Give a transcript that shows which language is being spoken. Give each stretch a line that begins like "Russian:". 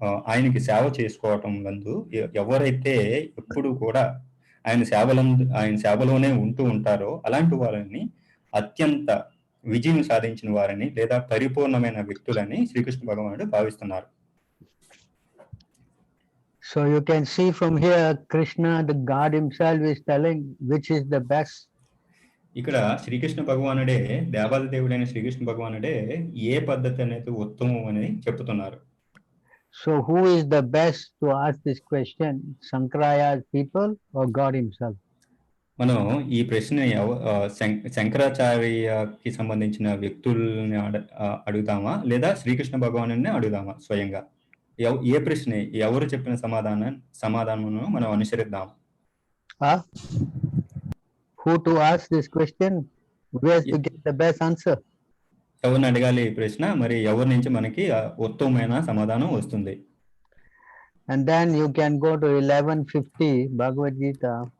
Telugu: ఆయనకి సేవ చేసుకోవటం నందు ఎవరైతే ఎప్పుడు కూడా ఆయన సేవలోనే ఉంటూ ఉంటారో అలాంటి వారిని అత్యంత విజయం సాధించిన వారిని లేదా పరిపూర్ణమైన వ్యక్తులని శ్రీకృష్ణ భగవానుడు భావిస్తున్నారు.
English: So you can see from here, Krishna, the God himself, is telling which is the best.
Telugu: ఇక్కడ శ్రీకృష్ణ భగవానుడే, దేవాది దేవుడైన శ్రీకృష్ణ భగవానుడే ఏ పద్ధతి అనేది ఉత్తమం అని చెప్తున్నారు.
English: So who is the best to ask this question, Shankaraya's people or God himself?
Telugu: మనం ఈ ప్రశ్న శంకరాచార్యకి సంబంధించిన వ్యక్తుల్ని అడుగుతామా లేదా శ్రీకృష్ణ భగవానుని అడుగుదామా? స్వయంగా ఏ ప్రశ్న ఎవరు చెప్పిన సమాధానమును మనం అనుసరిద్దాం.
English: Who to ask this question? Where to get the best answer?
Telugu: ఎవరిని అడగాలి ఈ ప్రశ్న, మరి ఎవరి నుంచి మనకి ఉత్తమమైన సమాధానం వస్తుంది?
English: And then you can go to 11:50 Bhagavad Gita.